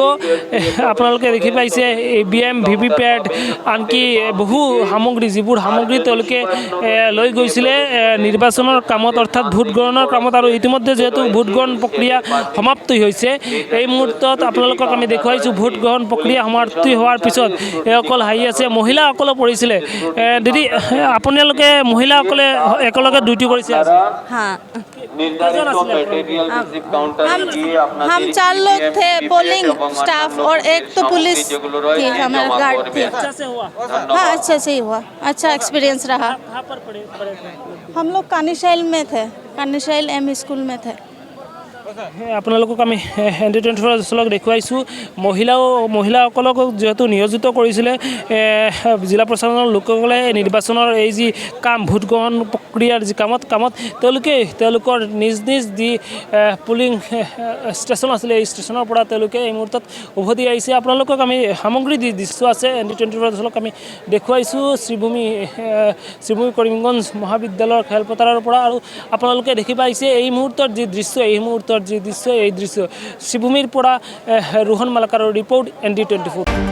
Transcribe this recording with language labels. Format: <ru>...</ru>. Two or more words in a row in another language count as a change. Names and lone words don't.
<as>আপোনালোকে দেখি পাইছে ইভিএম ভিভিপেট আনকি বহু সামগ্ৰী যিবোৰ সামগ্ৰী তেওঁলোকে লৈ গৈছিলে নিৰ্বাচনৰ কামত অৰ্থাৎ ভোট গ্ৰহণৰ কামত। আৰু ইতিমধ্যে যিহেতু ভোট গ্ৰহণ প্ৰক্ৰিয়া সমাপ্তি হৈছে এই মুহূৰ্তত আপোনালোকক আমি দেখুৱাইছোঁ ভোট গ্ৰহণ প্ৰক্ৰিয়া সমাপ্তি হোৱাৰ পিছত এইসকল আহি আছে। মহিলাসকলো পৰিছিলে। দিদি আপোনালোকে মহিলাসকলে একেলগে ডিউটি কৰিছে?</as> <hi>हम 4 लोग थे</hi> <en>polling staff</en> <hi>और एक तो पुलिस थी हमारे गार्ड थी। हाँ अच्छा से ही हुआ, अच्छा एक्सपीरियंस रहा। हम लोग कानीशैल में थे, कानीशैल एम स्कूल में थे।</hi> <as>আপোনালোকক আমি ND24 দেখুৱাইছোঁ মহিলাসকলক যিহেতু নিয়োজিত কৰিছিলে জিলা প্ৰশাসনৰ লোকসকলে নিৰ্বাচনৰ এই যি কাম ভোট গ্ৰহণ প্ৰক্ৰিয়াৰ যি কামত তেওঁলোকৰ নিজ যি</as> <en>polling station</en> <as>আছিলে এই ষ্টেচনৰ পৰা তেওঁলোকে এই মুহূৰ্তত উভতি আহিছে আপোনালোকক আমি সামগ্ৰী দৃশ্য আছে ND24 আমি দেখুৱাইছোঁ শ্ৰীভূমি কৰিমগঞ্জ মহাবিদ্যালয়ৰ খেলপথাৰৰ পৰা আৰু আপোনালোকে দেখি পাইছে এই মুহূৰ্তৰ যি দৃশ্য এই দৃশ্য শ্ৰীভূমিৰ পৰা ৰোহন মালাকাৰৰ ৰিপৰ্ট ND24।</as>